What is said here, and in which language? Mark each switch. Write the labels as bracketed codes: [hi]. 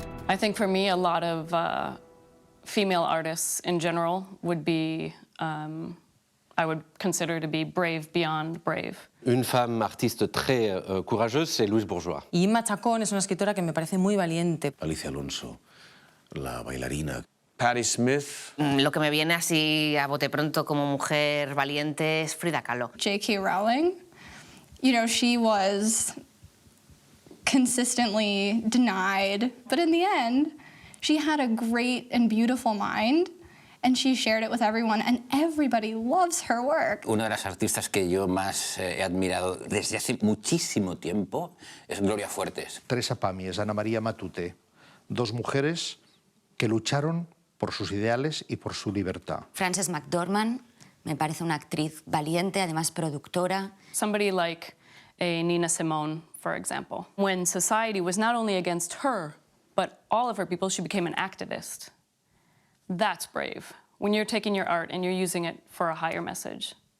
[en] I think for me, a lot of female artists in general would be I would consider to be brave beyond brave. [fr] Une femme artiste très courageuse, c'est Louise Bourgeois. [es] Y Inma Chacón es una escritora que me parece muy valiente. Alicia Alonso, la bailarina. Patti Smith. Lo que me viene así a bote pronto como mujer valiente es Frida Kahlo. [en] J.K. Rowling, you know, she was consistently denied, but in the end, she had a great and beautiful mind, and she shared it with everyone, and everybody loves her work. [es] Una de las artistas que yo más he admirado desde hace muchísimo tiempo es Gloria Fuertes. Teresa Pamies, Ana María Matute, dos mujeres que lucharon por sus ideales y por su libertad. Frances McDormand me parece una actriz valiente, además productora. [en] Somebody like Nina Simone, for example. When society was not only against her, but all of her people, she became an activist. That's brave, when you're taking your art and you're using it for a higher message.